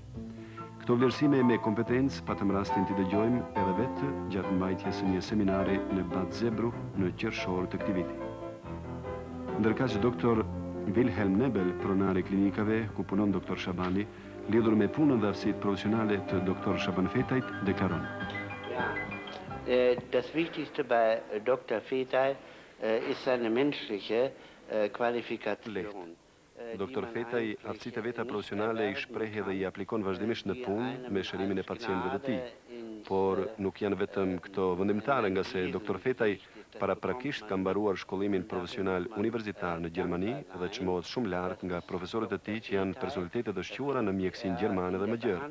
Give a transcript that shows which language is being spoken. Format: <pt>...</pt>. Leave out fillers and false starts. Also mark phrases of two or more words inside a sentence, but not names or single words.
<sq>Këto vlerësime me kompetencë patëm rastin t'i dëgjojmë edhe vetë gjatë mbajtjes së një seminari në Bad Zebruch në qershor të këtij viti. Ndërkaq Dr. Wilhelm Nebel, pronari klinikave ku punon Dr. Shabani, lidhur me punën dhe aftësitë profesionale të Dr. Shaban Fetajt, deklaron.</sq> <de>Das Wichtigste bei Dr. Fetaj ist seine menschliche Qualifikation.</de> <sq>Dr. Fetaj aftësitë e veta profesionale i shpreh dhe i aplikon vazhdimisht në punë me shërimin e pacientëve të tij. Por nuk janë vetëm këto vendimtare, nga se Dr. Fetaj paraprakisht ka mbaruar shkollimin profesional universitar në Gjermani dhe çmohet shumë lart nga profesorët e tij që janë personalitete të shquara në mjekësinë gjermane dhe më gjerë.</sq>